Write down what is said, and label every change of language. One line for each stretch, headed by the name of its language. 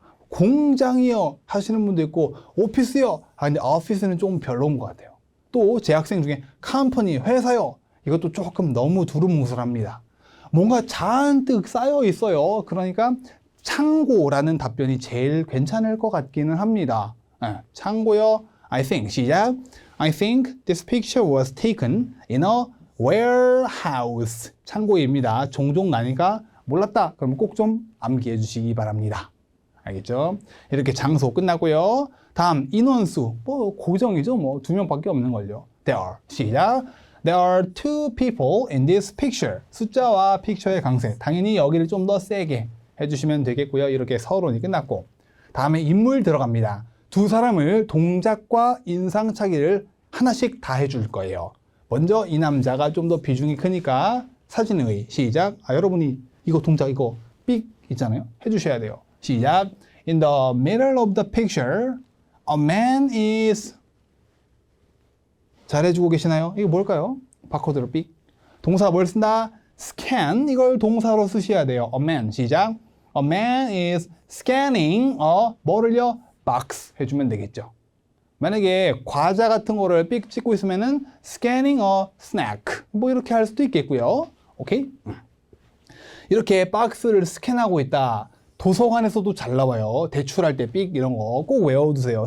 Korean: 공장이요 하시는 분도 있고 오피스요. 근데 오피스는 좀 별로인 것 같아요. 또 제 학생 중에 컴퍼니, 회사요. 이것도 조금 너무 두루뭉술합니다. 뭔가 잔뜩 쌓여 있어요. 그러니까 창고라는 답변이 제일 괜찮을 것 같기는 합니다. 창고요.
English: I think.
Korean: 시작.
English: I think this picture was taken in a warehouse.
Korean: 창고입니다. 종종 나니까 몰랐다. 그럼 꼭 좀 암기해 주시기 바랍니다. 알겠죠? 이렇게 장소 끝나고요. 다음 인원수. 뭐 고정이죠. 뭐 2명밖에 없는 걸요. There. 시작.
English: There are 2 people in this picture.
Korean: 숫자와 픽처의 강세. 당연히 여기를 좀 더 세게 해주시면 되겠고요. 이렇게 서론이 끝났고 다음에 인물 들어갑니다. 2 사람을 동작과 인상착의를 하나씩 다 해줄 거예요. 먼저 이 남자가 좀 더 비중이 크니까 사진의 시작. 여러분이 이거 동작 이거 삑 있잖아요. 해주셔야 돼요. 시작.
English: In the middle of the picture, a man is.
Korean: 잘해주고 계시나요? 이거 뭘까요? 바코드로 삑. 동사 뭘 쓴다? scan. 이걸 동사로 쓰셔야 돼요.
English: A man.
Korean: 시작.
English: A man is scanning
Korean: 뭐를요? box 해주면 되겠죠. 만약에 과자 같은 거를 삑 찍고 있으면은
English: scanning a snack.
Korean: 뭐 이렇게 할 수도 있겠고요. 오케이? 이렇게 박스를 스캔하고 있다. 도서관에서도 잘 나와요. 대출할 때 삑 이런 거 꼭 외워두세요.